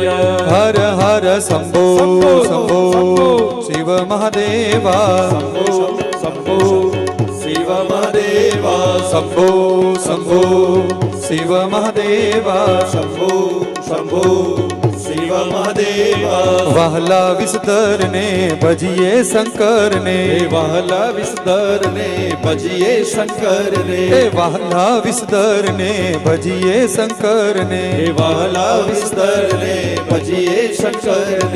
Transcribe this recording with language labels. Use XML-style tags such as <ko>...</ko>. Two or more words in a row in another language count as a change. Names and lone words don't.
<hi>हर हर शंभो शंभो शिव महादेवा, शंभो शिव महादेवा, शंभो शंभो शिव महादेवा, शंभो शंभो शिव</hi> <gu>મહાદેવ મહાદેવ વહલા વિસ્તરને ભજીએ શંકરને હે વહાલા વિસ્તરને ભજીએ શંકરને એ વહલા વિસ્તરને ભજીએ શંકરને હે વહાલા વિસ્તરને ભજીએ શંકરને</gu>